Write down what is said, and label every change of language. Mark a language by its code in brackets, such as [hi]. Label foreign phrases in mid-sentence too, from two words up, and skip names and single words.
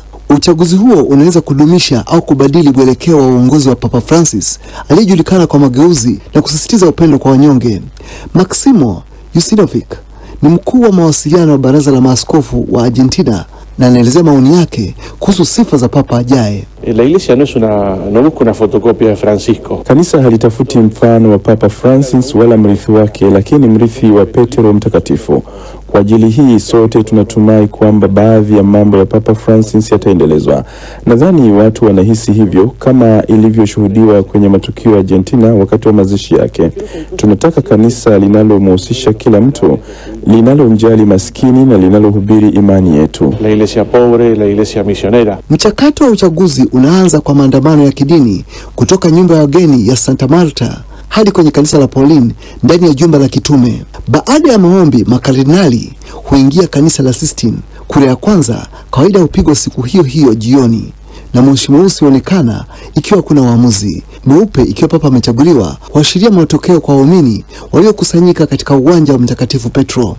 [sw] Uchaguzi huo unaweza kudumisha au kubadili mwelekeo wa uongozi wa Papa Francis aliyejulikana kwa mageuzi na kusisitiza upendo kwa wanyonge. Maximo Yusinovic ni mkuu wa mawasiliano wa Baraza la Maaskofu wa Argentina na anaelezea maoni yake kuhusu sifa za papa ajaye. [es] La iglesia no busca una fotocopia de Francisco. [sw] Kanisa halitafuti mfano wa Papa Francis wala mrithi wake, lakini mrithi wa Petro Mtakatifu. Kwa ajili hii sote tunatumai kwamba baadhi ya mambo ya Papa Francis yataendelezwa. Nadhani watu wanahisi hivyo kama ilivyoshuhudiwa kwenye matukio ya Argentina wakati wa mazishi yake. Tunataka kanisa linalomhusisha kila mtu, linalomjali maskini na linalohubiri imani yetu. [es] La iglesia pobre, la iglesia misionera. [sw] Mchakato wa uchaguzi unaanza kwa maandamano ya kidini kutoka nyumba ya wageni ya Santa Marta hadi kwenye kanisa la Pauline ndani ya jumba la kitume. Baada ya maombi, makardinali huingia kanisa la Sistine. Kura ya kwanza kawaida hupigwa siku hiyo hiyo jioni, na moshi mweusi huonekana ikiwa kuna waamuzi, mweupe ikiwa papa amechaguliwa, huashiria matokeo kwa waumini waliokusanyika katika uwanja wa Mtakatifu Petro.